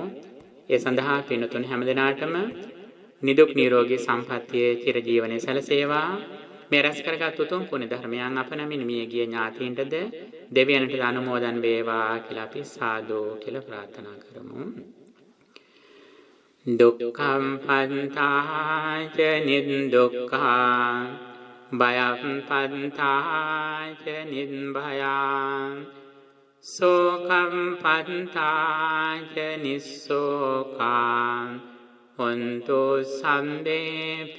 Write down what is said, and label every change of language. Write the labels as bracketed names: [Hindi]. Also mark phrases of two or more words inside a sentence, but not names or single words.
[Sinhala] ඒ සඳහා පින්තුන් හැමදෙනාටම නිදුක් නිරෝගී සම්පන්නිය චිර ජීවනයේ සැලසේවා. මේ රැස් කරගත් උතුම් පුණ්‍ය ධර්මයන් අප නමින් මිය ගිය ඥාතීන්ටද දෙවියන්ට අනුමෝදන් වේවා කියලා අපි සාදු කියලා ප්‍රාර්ථනා කරමු. [Pali] දුක්ඛම් පන්තාච නිදුක්ඛා භයම් පන්තාච නිබ්භයා සෝකම් පන්තාච නිස්සෝකා හොන්තු සම්බේ